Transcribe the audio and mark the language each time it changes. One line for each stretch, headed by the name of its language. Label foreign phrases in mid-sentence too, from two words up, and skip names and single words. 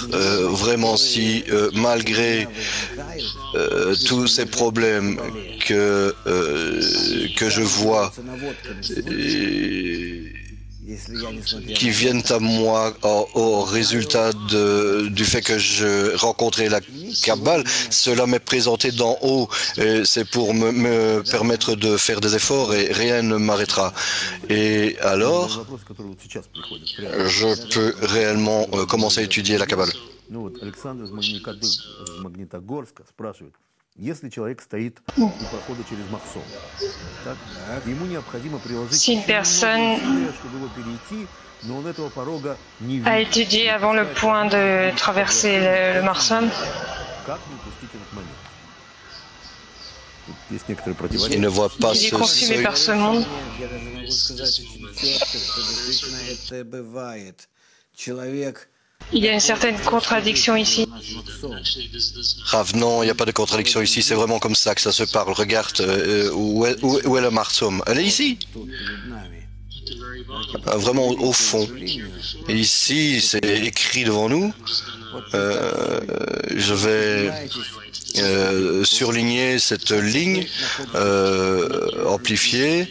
French: Vraiment, si malgré tous ces problèmes que je vois qui viennent à moi au résultat du fait que je rencontrais la Kabbale, cela m'est présenté d'en haut. C'est pour me permettre de faire des efforts et rien ne m'arrêtera. Et alors, je peux réellement commencer à étudier la Kabbale.
Russian: Если человек стоит у прохода через Махсон, ему необходимо приложить
French: Si une personne
Russian: чтобы его перейти, но он этого порога не
French: a
Russian: видит.
French: étudié avant le point de traverser le Marson,
Russian: Как не упустить этот момент? Тут есть некоторые противоречия.
French: Il ne voit pas il est ce consumé seuil. par ce monde.
Russian: Я даже могу сказать очень четко, что действительно это бывает. Человек
French: Il y a une certaine contradiction ici. Rav, non, il n'y a pas de contradiction ici, c'est vraiment comme ça que ça se parle. Regarde, où est la Marsom? Elle est ici, vraiment au fond. Et ici, c'est écrit devant nous. Je vais surligner cette ligne amplifiée.